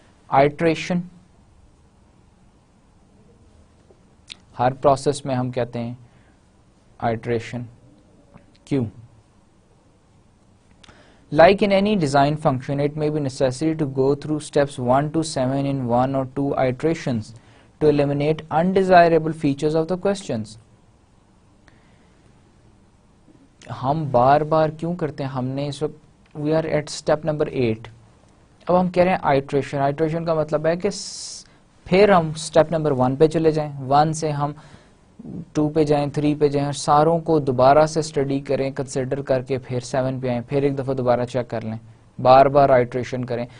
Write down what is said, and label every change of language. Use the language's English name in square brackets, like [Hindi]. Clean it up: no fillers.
[Urdu] Iteration, ہر process میں ہم کہتے ہیں آئٹریشن. [English] کیوں؟ Like in any design function, it may be necessary to go through steps 1 to 7 in 1 or 2 iterations to eliminate undesirable features of the questions. [Urdu] ہم بار بار کیوں کرتے ہیں, ہم نے اس وقت [English] We are at step number 8. [Urdu] اب ہم کہہ رہے ہیں آئٹریشن. آئٹریشن کا مطلب ہے کہ پھر ہم اسٹیپ نمبر 1 پہ چلے جائیں, 1 سے ہم 2 پہ جائیں, 3 پہ جائیں, اور ساروں کو دوبارہ سے اسٹڈی کریں, کنسیڈر کر کے پھر 7 پہ آئیں, پھر ایک دفعہ دوبارہ چیک کر لیں, بار بار آئٹریشن کریں.